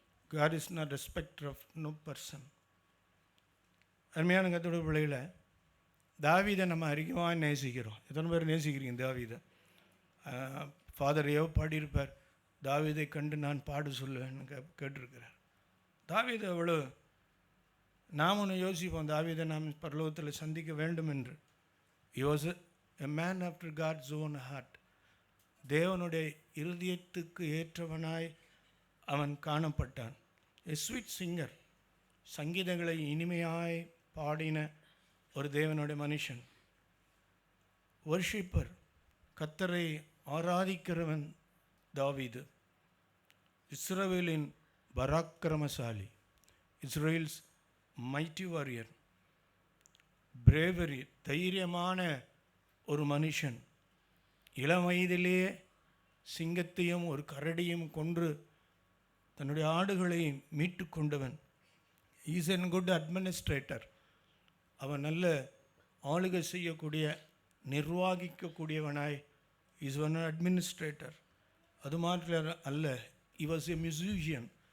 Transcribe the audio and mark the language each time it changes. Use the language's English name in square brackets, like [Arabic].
[English] God is not respecter of no person. [Tamil] அருமையான கர்த்தருடைய பிள்ளைகளை, தாவீதை நம்ம அதிகமாக நேசிக்கிறோம். எத்தனை பேர் நேசிக்கிறீங்க தாவீதை? ஃபாதர் ஏவோ பாடியிருப்பார், தாவீதை கண்டு நான் பாடு சொல்லுவேன்னு கேட்டிருக்கிறார். தாவீதை எவ்வளோ நாம் ஒன்று யோசிப்போம், தாவீதை நாம் பரலோகத்தில் சந்திக்க வேண்டும் என்று. [English] He was a man after God's own heart. [Tamil] தேவனுடைய இருதயத்துக்கு ஏற்றவனாய் அவன் காணப்பட்டான். [English] A sweet singer, [Tamil] சங்கீதங்களை இனிமையாய் பாடின ஒரு தேவனுடைய மனுஷன். வர்ஷிப்பர், கர்த்தரை ஆராதிக்கிறவன் தாவீது. இஸ்ரவேலின் பராக்கிரமசாலி, [English] Israel's mighty warrior, bravery, [Tamil] தைரியமான ஒரு மனுஷன். இளம் வயதிலேயே சிங்கத்தையும் ஒரு கரடியும் கொன்று தன்னுடைய ஆடுகளை மீட்டு கொண்டவன். [English] Is an good administrator. [Tamil] அவன் நல்ல ஆளுகை செய்யக்கூடிய, நிர்வாகிக்கக்கூடியவனாய் [English] Is one administrator. [Tamil] அது மாத்திரம் அல்ல, [English] he was a musician.